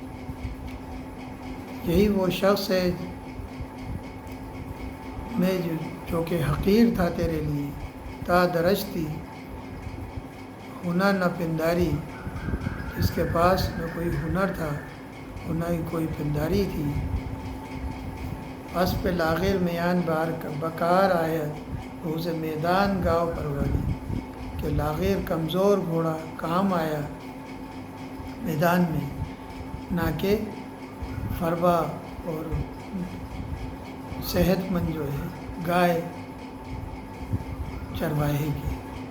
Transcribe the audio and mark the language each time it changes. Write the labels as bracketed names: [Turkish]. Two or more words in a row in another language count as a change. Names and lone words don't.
[Urdu] یہی وہ شخص ہے میں جو کہ حقیر تھا تیرے لیے، [Persian] تا درستی ہنر نہ پنداری، [Urdu] جس کے پاس نہ کوئی ہنر تھا اور نہ ہی کوئی پنداری تھی، [Persian] اسپ لاغر میان بکار آید، روز میدان گاؤ پروری، [Urdu] کہ لاغر کمزور گھوڑا کام آیا میدان میں، نہ کہ فربا اور صحت مند جو ہے گائے چرواہے کی۔